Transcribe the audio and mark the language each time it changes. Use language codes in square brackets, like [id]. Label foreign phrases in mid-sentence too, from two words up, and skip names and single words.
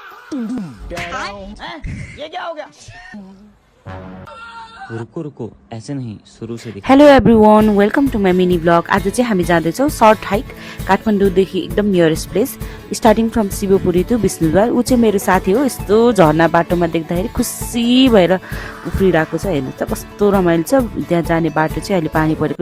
[hi] ये क्या हो गया? रुको रुको ऐसे नहीं सुरु से दिखा। [en] Hello everyone, welcome to my mini vlog. [ne] आज चाहिँ हामी जाँदैछौँ [en] short hike [ne] काठमाडौँदेखि एकदम [en] nearest place, starting from Shivapuri to Vishnudwar. [ne] ऊ चाहिँ मेरो साथी हो। यस्तो झर्ना बाटोमा देख्दाखेरि खुसी भएर उफ्रिरहेको छ। हेर्नुहोस् त कस्तो रमाइलो छ। त्यहाँ जाने बाटो चाहिँ अहिले पानी परेको।